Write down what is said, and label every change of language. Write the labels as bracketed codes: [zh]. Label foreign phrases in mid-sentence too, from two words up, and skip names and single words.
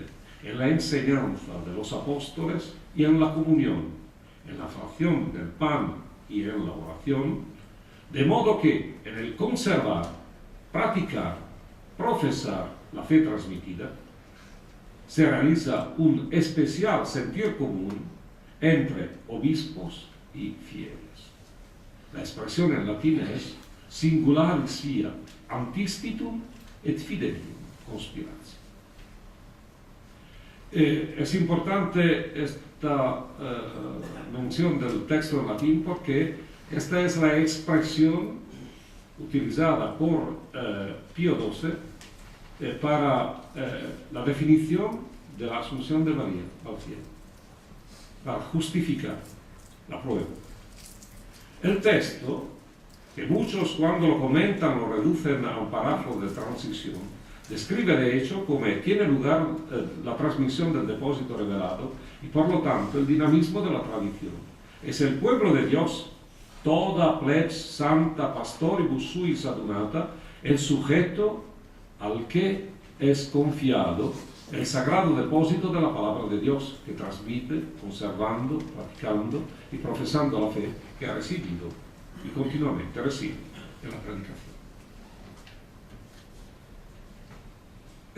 [es] en la enseñanza de los apóstoles y en la comunión, en la fracción del pan y en la oración, de modo que en el conservar, practicar, profesar la fe transmitida, se realiza un especial sentir común entre obispos y fieles. La expresión en latín es [la] singularis fiat antistitum et fidelium conspiratio. [es] Es importante esta mención del texto en latín porque esta es la expresión utilizada por Pío XII para la definición de la Asunción de María al cielo, para justificar la prueba. El texto, que muchos cuando lo comentan lo reducen a un párrafo de transición, describe de hecho cómo tiene lugar la transmisión del depósito revelado y por lo tanto el dinamismo de la tradición. Es el pueblo de Dios, [la] toda plebs santa pastoribus suis adunata, [es] el sujeto al que es confiado el sagrado depósito de la palabra de Dios, que transmite, conservando, practicando y profesando la fe que ha recibido y continuamente recibe en la predicación.